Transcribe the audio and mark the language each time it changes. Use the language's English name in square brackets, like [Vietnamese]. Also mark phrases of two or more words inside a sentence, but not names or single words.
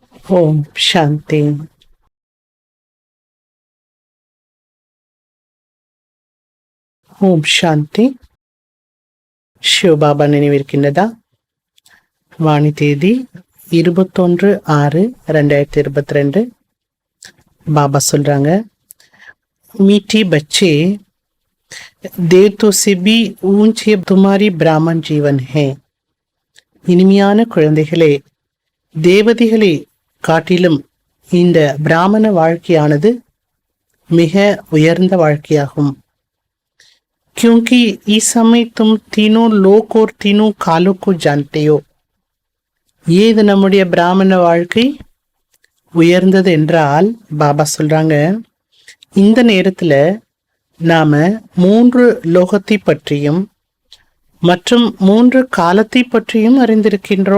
[Tamil] ஓம் சாந்தி. ஓம் சாந்தி. சிவபாபா நினைவிருக்கின்றதா? வாணி தேதி 21/6/2022. [Hindi] பாபா சொல்றாங்க, मीठी बच्चे देवतों से भी ऊंचे तुम्हारी ब्राह्मण जीवन है. [Tamil] இனிமையான குழந்தைகளே, தேவதைகளை காட்டிலும் இந்த பிராமண வாழ்க்கையானது மிக உயர்ந்த வாழ்க்கையாகும். [Hindi] क्योंकि इस समय तुम तीनों लोक और तीनों कालों को जानते हो. [Tamil] ஏது நம்முடைய பிராமண வாழ்க்கை உயர்ந்தது என்றால், பாபா சொல்றாங்க, இந்த நேரத்துல நாம 3 லோகத்தை பற்றியும் மற்றும் 3 காலத்தை பற்றியும் அறிந்திருக்கின்றோம்.